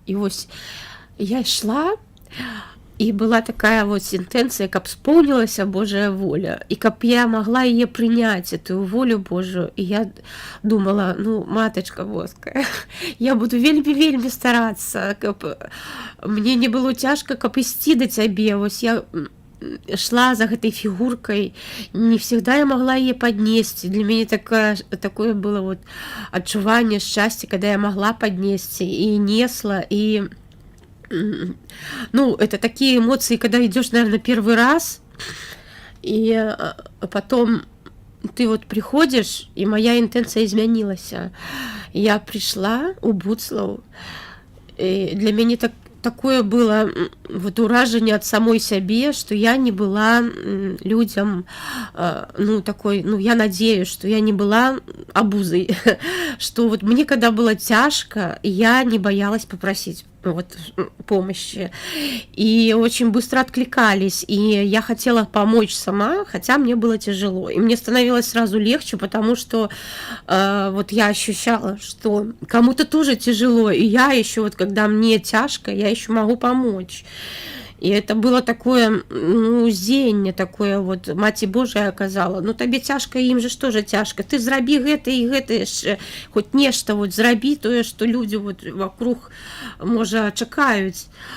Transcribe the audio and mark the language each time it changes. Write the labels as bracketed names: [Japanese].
[Belarusian] І вось я ішла, і была такая вот інтэнцыя, каб споўнілася Божая воля, і каб я магла яе прыняць, эту волю Божую. І я думала, ну, матачка боская, я буду вельмі старацца, каб мне не было цяжка, каб ісці да цябе. Вось я шла за гэтай фігуркай, [Russian] не всегда [Belarusian] я могла яе паднесці. Для мяне такое было вот адчуванне шчасця, [Russian] когда я могла паднесці і несла, і ну, это такие эмоции, когда идешь, наверное, первый раз, и потом ты вот приходишь, и моя интенция изменилась. Я пришла у Буцлаў, и для меня такое было вот уражение от самой себе, что я не была людям, ну, такой, ну, я надеюсь, что я не была обузой, что вот мне, когда было тяжко, я не боялась попросить вот помощи, и очень быстро откликались, и я хотела помочь сама, хотя мне было тяжело, и мне становилось сразу легче, потому что вот я ощущала, что кому-то тоже тяжело, и я еще вот, когда мне тяжко, я еще могу помочь. [Belarusian] И это было такое, ну, зенне такое, вот, Маці Божая казала, ну, табе цяжка, ім же што же цяжка, ты зрабі гэта і гэта яшчэ, хоць нешта вот зрабі тое, што людзі вот вокруг, можа, чакаюць.